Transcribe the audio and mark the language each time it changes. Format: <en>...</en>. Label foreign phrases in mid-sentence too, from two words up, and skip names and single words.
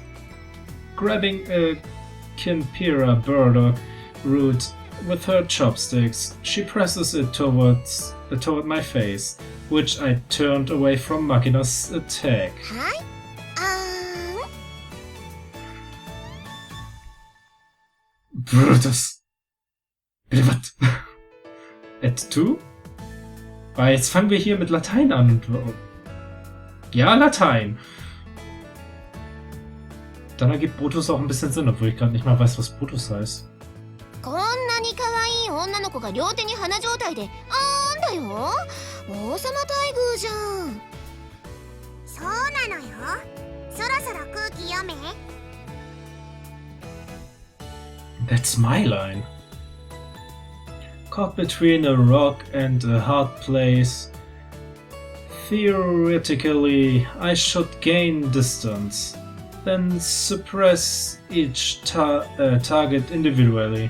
<en>Grabbing a Kimpira burdock root with her chopsticks, she presses it toward my face, which I turned away from Makina's attack. Hi. Brutus.</en> <de>Bitte was?</de> <la>Et tu?</la> <de>Weil jetzt fangen wir hier mit Latein an. Ja, Latein. Dann ergibt Brutus auch ein bisschen Sinn, obwohl ich gerade nicht mal weiß, was Brutus heißt.</de> <ja>こんなに可愛い女の子が両手に花状態であーんだよ。王様待遇じゃん。そうなのよ。そろそろ空気読め。</ja> <en>That's my line. Caught between a rock and a hard place. Theoretically, I should gain distance, then suppress each target individually.</en>